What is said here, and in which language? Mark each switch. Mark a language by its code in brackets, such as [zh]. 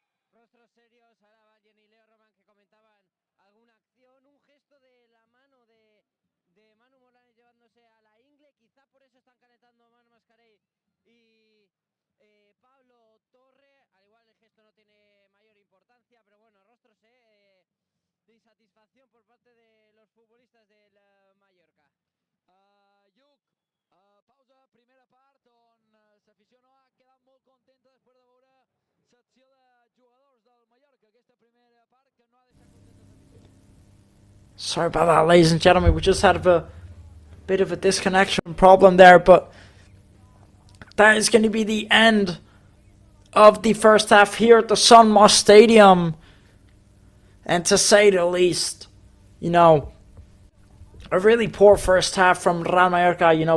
[es] Rostros serios, ahora Vallen y Leo Román que comentaban alguna acción, un gesto de la mano de Manu Molanes llevándose a la ingle, quizá por eso están calentando Manu Mascarell y Pablo Torre, al igual el gesto no tiene mayor importancia, pero bueno, rostros de insatisfacción por parte de los futbolistas del Mallorca. [ca] Lluc, pausa, primera part on l'afició ha quedat molt contenta després de veure l'acció de jugadors del Mallorca, aquesta primera part que no ha deixat contenta l'afició. [en] Sorry about that, ladies and gentlemen. We just had a bit of a disconnection problem there, but that is going to be the end of the first half here at the Sun Moss Stadium. And to say the least, a really poor first half from Real Mallorca.